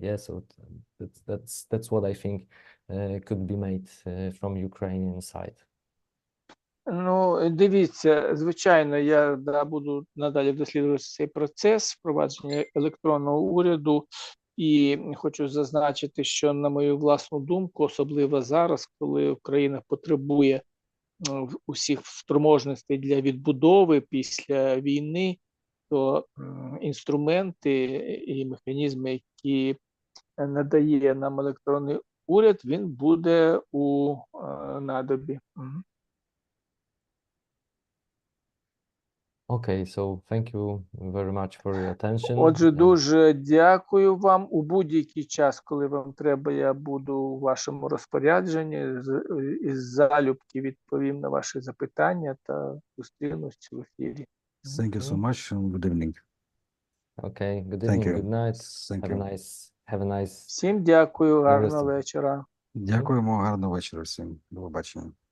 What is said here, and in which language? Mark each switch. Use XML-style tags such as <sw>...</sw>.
<en>Yeah, so that's what I think could be made from Ukrainian side.</en> <uk>Ну, дивіться, звичайно, я буду надалі досліджувати цей процес впровадження електронного уряду, і хочу зазначити, що на мою власну думку, особливо зараз, коли Україна потребує усіх спроможностей для відбудови після війни, то інструменти і механізми, які надає нам електронний уряд, він буде у надобі.</uk> <en>Okay, so thank you very much for your attention.</en> <uk>Отже, дуже дякую вам. У будь-який час, коли вам треба, я буду у вашому розпорядженні. Із залюбки відповім на ваші запитання та зустрінусь в ефірі.</uk> <en>Thank you so much and good evening. Okay, good evening, good night. Have a nice.</en> <uk>Всім дякую, гарного вечора. Дякуємо, гарного вечора всім. До побачення.</uk>